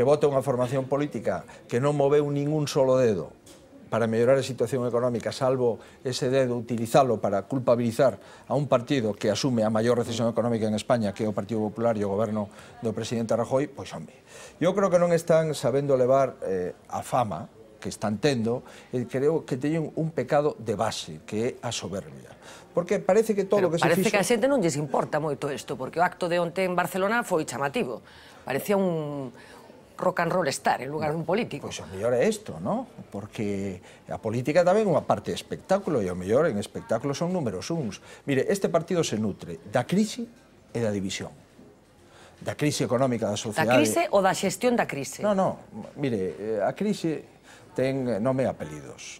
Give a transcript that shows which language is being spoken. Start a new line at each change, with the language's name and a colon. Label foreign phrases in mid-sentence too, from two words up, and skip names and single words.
Galician: vote unha formación política que non moveu ningún solo dedo para mellorar a situación económica, salvo ese dedo utilizalo para culpabilizar a un partido que asume a maior recesión económica en España, que é o Partido Popular e o goberno do presidente Rajoy, pois, home, eu creo que non están sabendo levar a fama que están tendo, e creo que teñen un pecado de base, que é a soberbia. Porque parece que todo o que se fixo... Parece que a xente non lles importa moito isto, porque o acto de onte en Barcelona foi chamativo. Parecía un
English: rock and roll star
Galician: en lugar dun político. Pois o mellor é isto, non? Porque a política tamén é unha parte de espectáculo, e o mellor en espectáculo son números uns. Mire, este partido se nutre da crise e da división. Da crise económica da sociedade... Da crise ou da xestión da crise? Non, mire, a crise ten nome e apelidos.